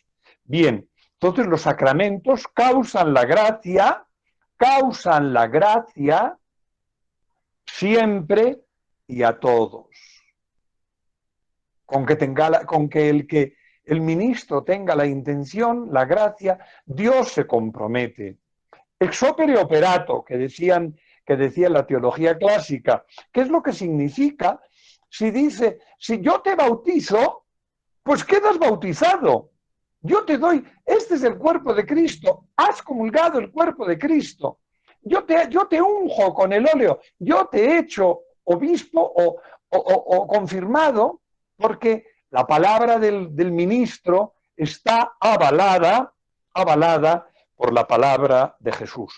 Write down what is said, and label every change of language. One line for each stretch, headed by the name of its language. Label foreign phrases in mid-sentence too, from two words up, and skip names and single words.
Spanish: Bien, entonces los sacramentos causan la gracia siempre y a todos. Con que el ministro tenga la intención, la gracia, Dios se compromete.
Latin: Ex opere operato,
Spanish: que decía la teología clásica. ¿Qué es lo que significa? Si dice, si yo te bautizo, pues quedas bautizado. Yo te doy, este es el cuerpo de Cristo, has comulgado el cuerpo de Cristo. Yo te unjo con el óleo, yo te he hecho obispo o confirmado, porque la palabra del ministro está avalada por la palabra de Jesús.